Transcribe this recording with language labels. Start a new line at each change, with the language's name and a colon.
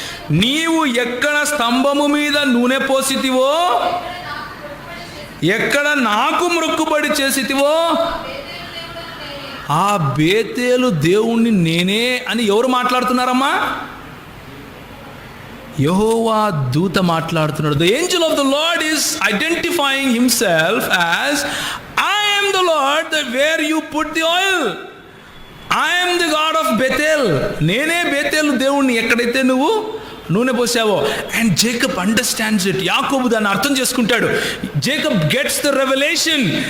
Telugu: నీవు ఎక్కడ స్తంభము మీద నూనె పోసితివో, ఎక్కడ నాకు మొక్కుబడి చేసితివో ఆ బేతేలు దేవుణ్ణి నేనే అని ఎవరు మాట్లాడుతున్నారమ్మా? యెహోవా దూత మాట్లాడుతున్నాడు.
English: The angel of the Lord is identifying himself as, I am the Lord where you put the oil. I am the God of Bethel.
Telugu: నేనే బేతేలు దేవుణ్ణి ఎక్కడైతే నువ్వు నూనె పోసావో.
English: And Jacob understands it.
Telugu: యాకోబు దాన్ని అర్థం చేసుకుంటాడు.
English: Jacob gets the revolution.